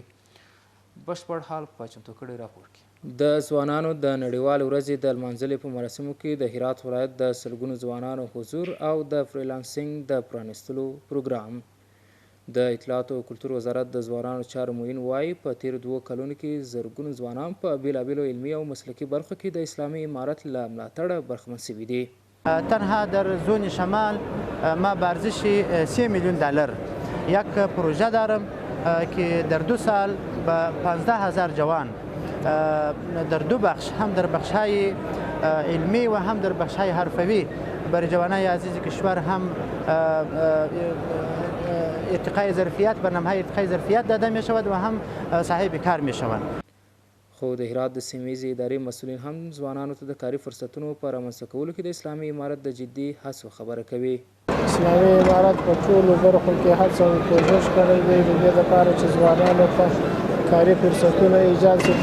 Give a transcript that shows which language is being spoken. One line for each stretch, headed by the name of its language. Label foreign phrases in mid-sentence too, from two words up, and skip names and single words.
Pashto: بشپړ حال په چمتو کړي راپور کې. د ځوانانو د نړیوالې ورځې د لمانځلې په مراسمو کې د هرات ولایت د سلګونو ځوانانو حضور او د فریلانسینګ د پرانیستلو پروګرام. د اطلاعات او کلتور وزارت د ځوانانو چارو معین وایي په تیرو 2 کلونو کې زرګونو ځوانان په بېلابېلو علمي او مسلکي برخو کې د اسلامي امارت له ملاتړه برخمن سوي دي.
Persian: تنها در زون شمال ما به ارزش 3 میلیون دلار یک پروژه دارم که در 2 سال به 15000 جوان در 2 بخش، هم در بخش‌های علمی و هم در بخش‌های حرفوی برای جوانای عزیز کشور هم ارتقای ظرفیت، برنامه‌های ارتقای ظرفیت داده می شود و هم صاحب کار می شوند.
Pashto: خو د هرات د سیمهیزې ادارې مسؤلین هم ځوانانو ته د کاري فرصتونو په رامنځته کولو کې د اسلامي امارت د جدي هڅو خبره کوي. اسلامي امارت په ټولو برخو کې هڅه او کوښښ کړی دی د دې لپاره چې ځوانانو ته کاري فرصتونه ایجاد شي.